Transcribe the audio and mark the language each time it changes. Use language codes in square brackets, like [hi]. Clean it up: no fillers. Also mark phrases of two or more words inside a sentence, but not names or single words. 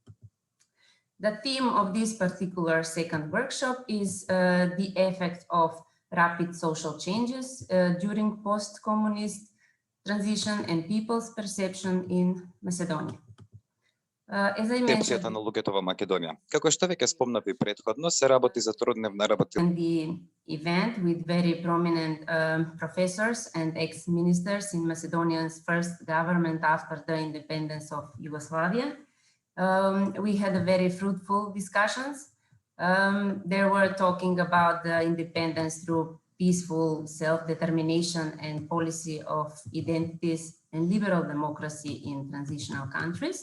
[en] The theme of this particular second workshop is the effect of rapid social changes during post-communist transition and people's perception in Macedonia. As I mentioned, [mk] на луѓето во Македонија. Како што веќе спомнав и претходно, се работи за трудневна работа. [en] In the event with very prominent professors and ex-ministers in Macedonia's first government after the independence of Yugoslavia. We had a very fruitful discussions. They were talking about the independence through peaceful self-determination and policy of identities and liberal democracy in transitional countries.